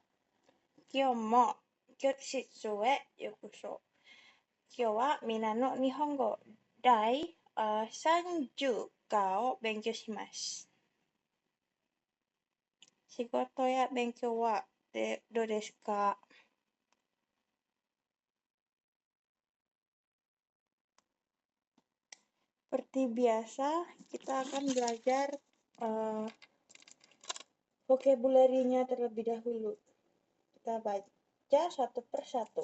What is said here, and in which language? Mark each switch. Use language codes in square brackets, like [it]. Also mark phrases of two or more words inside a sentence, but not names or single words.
[ja] 今日も教室へようこそ。今日はみんなの日本語第30課を勉強します。仕事や勉強はどうですか? [id] Seperti biasa, kita akan belajar vocabulary-nya terlebih dahulu. Kita baca satu persatu.